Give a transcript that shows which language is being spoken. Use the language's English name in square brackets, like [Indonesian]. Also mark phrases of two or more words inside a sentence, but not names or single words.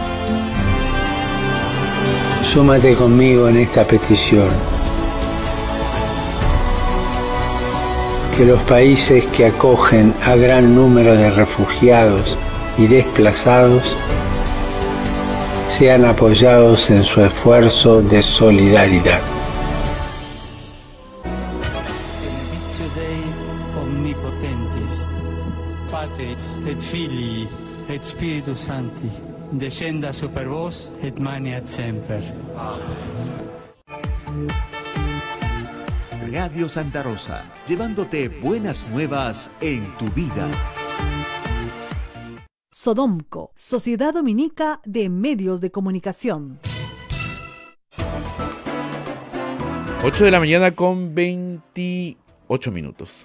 [Spanish] Súmate conmigo en esta petición. Que los países que acogen a gran número de refugiados y desplazados sean apoyados en su esfuerzo de solidaridad. [Latin] Benedictio Dei omnipotentis, Patris et Filii et Spiritus Sancti, descenda super vos et maneat semper. [Spanish] Radio Santa Rosa, llevándote buenas nuevas en tu vida. Sodomco, Sociedad Dominica de Medios de Comunicación. 8 de la mañana con 28 minutos.